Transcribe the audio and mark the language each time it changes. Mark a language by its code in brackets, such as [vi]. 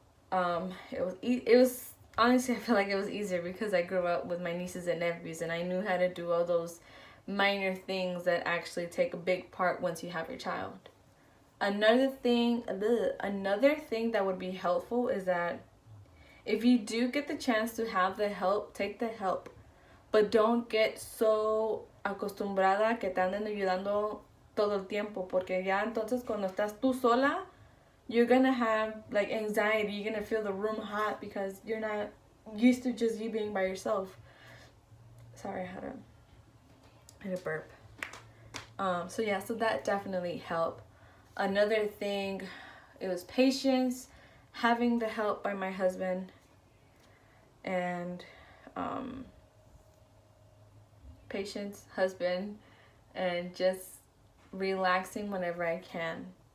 [en] It was honestly, I feel like it was easier because I grew up with my nieces and nephews, and I knew how to do all those minor things that actually take a big part once you have your child. Another thing that would be helpful is that if you do get the chance to have the help, take the help. But don't get so [es] acostumbrada que te anden ayudando todo el tiempo, porque ya entonces cuando estás tú sola, [en] you're gonna have like anxiety. You're gonna feel the room hot because you're not used to just you being by yourself. Sorry, I had a burp. So that definitely helped. Another thing, it was patience, having the help by my husband, and patience, husband, and just relaxing whenever I can.